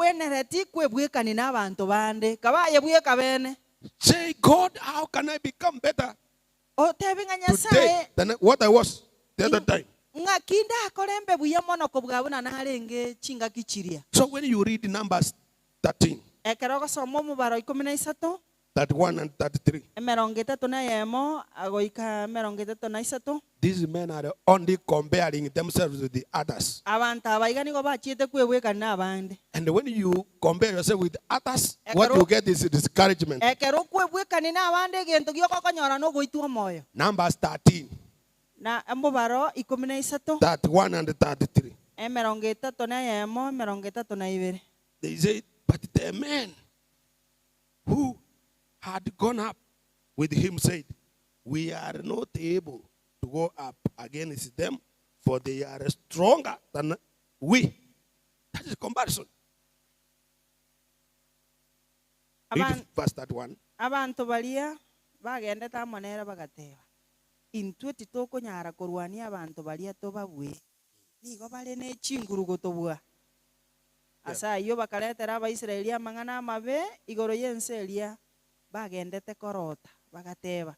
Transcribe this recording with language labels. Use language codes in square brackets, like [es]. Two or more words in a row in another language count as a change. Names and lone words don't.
[en] Say, God, how can I become better today than what I was the other time? So when you read Numbers 13, 31 and 33. [guz] Emerongo itatu na yemo agoika emerongo itatu na isatu. [en] These men are only comparing themselves with the others. [guz] Abantu abaiga nigo bachiete kwebwekana n'abandi. [en] And when you compare yourself with others, what you get is discouragement. [guz] Ekero kwebwekana n'abandi egento giokokonyora n'ogoitwa moyo. [en] Numbers 13. [guz] Na embobaro 13. [en] 31 and 33. [guz] Emerongo itatu na yemo emerongo itatu na ibere. [en] They say, but the men who had gone up with him said, we are not able to go up against them, for they are stronger than we. That is comparison. Read verse 31. [guz] Abantu balia bagenda tamonera bagateba. Intwe titokonyara korwania abantu balia tobabwe. Nigo bale n'ekinguru tobwa. Asa iyo bakaletera abaisiraeli amang'ana amabe igoro y'ensi eria bagendete korota bagateba.